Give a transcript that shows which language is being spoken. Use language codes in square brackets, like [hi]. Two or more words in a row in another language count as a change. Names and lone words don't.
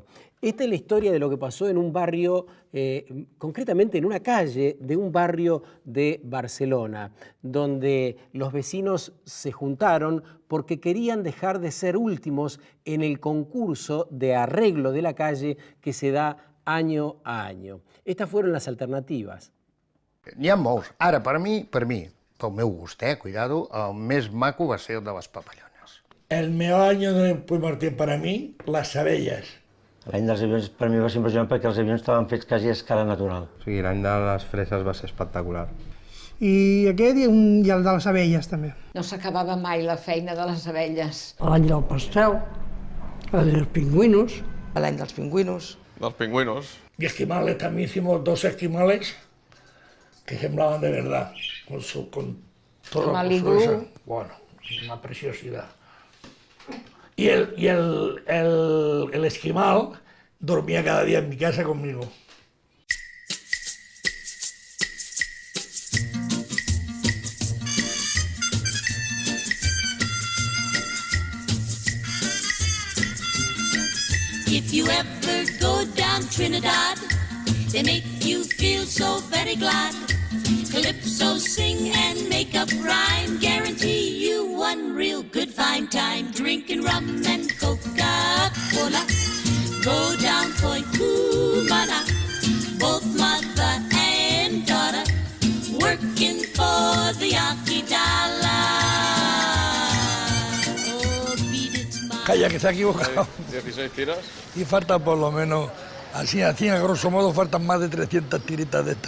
[es] Esta es la historia de lo que pasó en un barrio, concretamente en una calle de un barrio de Barcelona, donde los vecinos se juntaron porque querían dejar de ser últimos en el concurso de arreglo de la calle que se da año a año. Estas fueron las alternativas. [ca] N'hi ha molts. Ara, per mi, pel meu gust, cuidado, el més maco va ser el de les papallones. [es] El mejor año de Puigmartín para mí, las abellas. [ca] L'any dels avions per mi va ser impressionant perquè els avions estaven fets quasi a escala natural. O sigui, l'any de les freses va ser espectacular. I aquest i el de les abelles, també. No s'acabava mai la feina de les abelles. L'any del pastel, l'any dels pingüinos. L'any dels pingüinos. [es] Los pingüinos. Y esquimales, también hicimos 2 esquimales que semblaban de verdad, con todo eso. Bueno, una preciosidad. Y el esquimal dormía cada día en mi casa conmigo. [en] If you ever go down Trinidad, they make you feel so very glad. Calypso sing and make up rhyme, guarantee you one real good fine time. Drinking rum and Coca-Cola, go down Point Cumana, both mother and daughter, working for the Yankee dollar. [es] Calla, que se ha equivocado. 16 tiras. Y falta por lo menos, así a grosso modo, faltan más de 300 tiritas de estas.